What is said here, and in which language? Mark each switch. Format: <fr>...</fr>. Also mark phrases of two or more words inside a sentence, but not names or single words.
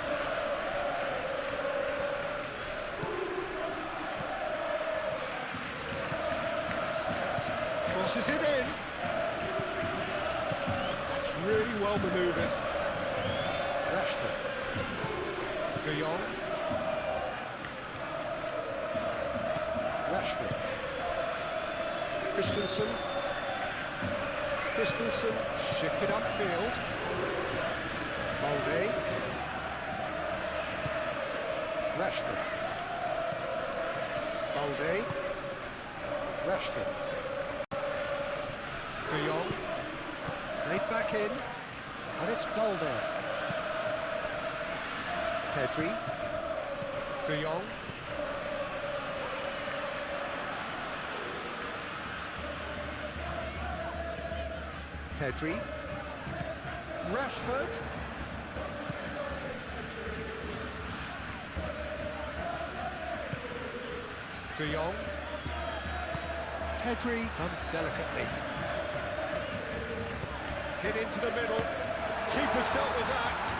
<en>Crosses it in. That's really well manoeuvred. Rashford. De Jong. Rashford. Christensen shifted upfield. Balde. Rashford. Balde. Rashford. De Jong. Played back in. And it's Balde. Pedri. De Jong. Pedri. Rashford. De Jong. Pedri. Delicately. Hit into the middle. Keeper's dealt with that.</en>